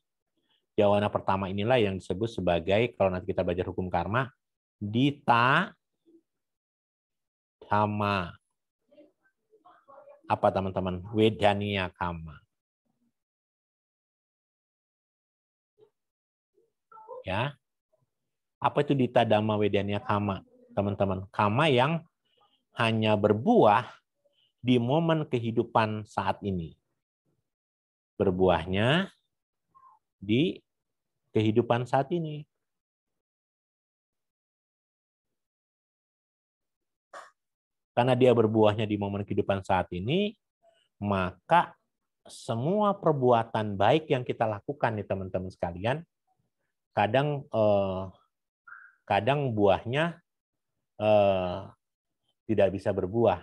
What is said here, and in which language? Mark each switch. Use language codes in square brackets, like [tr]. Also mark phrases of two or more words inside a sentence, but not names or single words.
[id] Jawana pertama inilah yang disebut sebagai, kalau nanti kita belajar hukum karma, [pi] dita kama. [id] Apa teman-teman? [pi] Wedania kama. [id] Ya. Apa itu [pi] dita dhamma wedania kama, [id] teman-teman? Kama yang hanya berbuah di momen kehidupan saat ini. Berbuahnya di kehidupan saat ini. Karena dia berbuahnya di momen kehidupan saat ini, maka semua perbuatan baik yang kita lakukan nih teman-teman sekalian, kadang buahnya tidak bisa berbuah.